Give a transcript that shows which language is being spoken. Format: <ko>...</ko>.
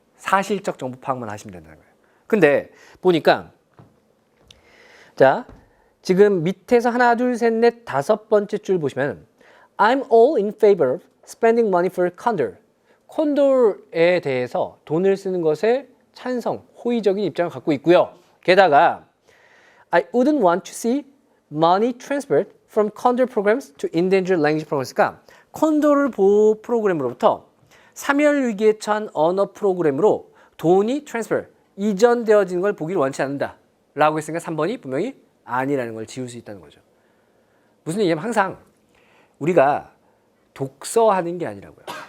<ko>사실적 정보 파악만 하시면 된다는 거예요. 근데 보니까 자 지금 밑에서 하나, 둘, 셋, 넷, 다섯 번째 줄 보시면</ko> <en>I'm all in favor of spending money for condor.</en> <ko>콘돌에 대해서 돈을 쓰는 것에 찬성, 호의적인 입장을 갖고 있고요. 게다가</ko> <en>I wouldn't want to see money transferred from condor programs to endangered language programs.</en> <ko>그러니까 콘돌 보호 프로그램으로부터 사멸위기에 처한 언어 프로그램으로 돈이 transfer, 이전되어지는 걸 보기를 원치 않는다 라고 했으니까 3번이 분명히 아니라는 걸 지울 수 있다는 거죠. 무슨 얘기냐면 항상 우리가 독서하는 게 아니라고요.</ko>